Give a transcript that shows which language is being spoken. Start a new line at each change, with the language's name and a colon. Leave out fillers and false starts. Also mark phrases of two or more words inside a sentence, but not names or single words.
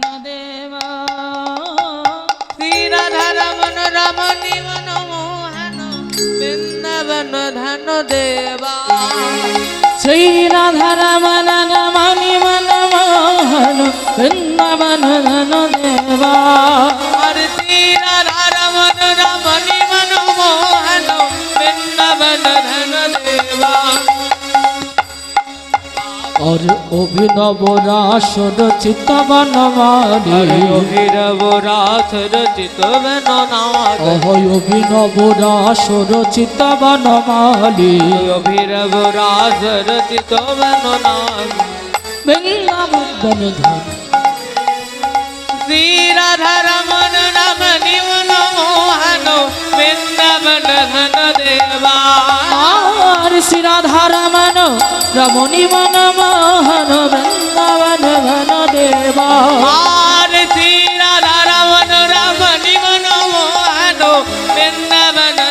Hindi: देवा श्री राधा रमन रमनी मन मोहन वृंदावन धन देवा श्री राधा रमन रमनी मन मोहन वृंदावन धन देवा श्री राधा रमन रमनी मन मोहन वृंदावन धन देवा। और अभिनव रास रचित बनमाली
Bangla: অভিনব রাস রচিত বনমালী
Hindi: अभिनव रास रचित बनमाली
Bangla: অভিনব রাস রচিত বনমালী
Hindi: वृंदावन धन
Bangla: শ্রী রাধা রমন রমণী মন মোহন বৃন্দাবন ধন দেবা।
Hindi: और श्री राधा रमन रमणी मन मोहन वृंदावन धन देवा।
Bangla: আর শ্রী রাধা রমন রমণী মন মোহন বৃন্দাবন